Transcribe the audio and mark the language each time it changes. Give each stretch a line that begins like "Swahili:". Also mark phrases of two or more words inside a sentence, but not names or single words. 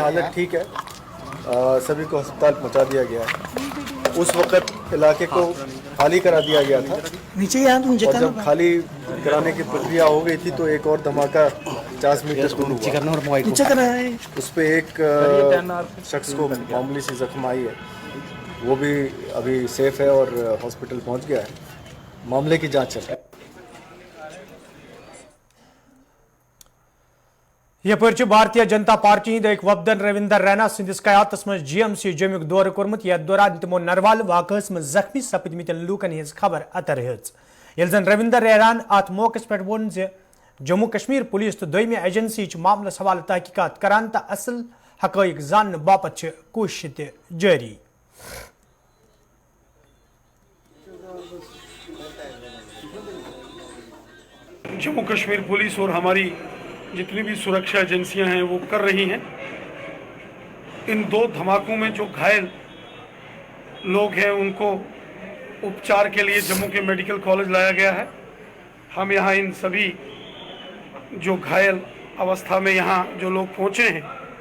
Hindi: हालत ठीक है सभी को अस्पताल पहुंचा दिया गया है उस वक़्त इलाके को खाली करा दिया गया था और जब खाली कराने की प्रक्रिया हो गई थी तो एक और धमाका 50 मीटर दूर हुआ उस पर एक शख्स को मामूली सी जख्म आई है वो भी अभी सेफ है और हॉस्पिटल पहुंच गया है मामले की जांच चल रही है
Kashmiri: यपर भारतीय जनता पार्टी हंद वफदन रविंदर रैना सदिस क़यादतस मज GMC जमुक दौर कोर्मुत यथ दौरान तमो नरवाल वाक़स मज जख्मी सपदमित लूकन हज खबर अतर हज यह जन रविंदर रैनान अत मौके पे वोन जम्मू कश्मीर पुलिस तो दोयम एजेंसी मामलस हवाले तहकीकात करान तो असल हक़ाइक़ जान बापत कोशिश जारी
Hindi: जम्मू कश्मीर पुलिस और हमारी जितनी भी सुरक्षा एजेंसियां हैं वो कर रही हैं इन 2 धमाकों में जो घायल लोग हैं उनको उपचार के लिए जम्मू के मेडिकल कॉलेज लाया गया है हम यहाँ इन सभी जो घायल अवस्था में यहाँ जो लोग पहुँचे हैं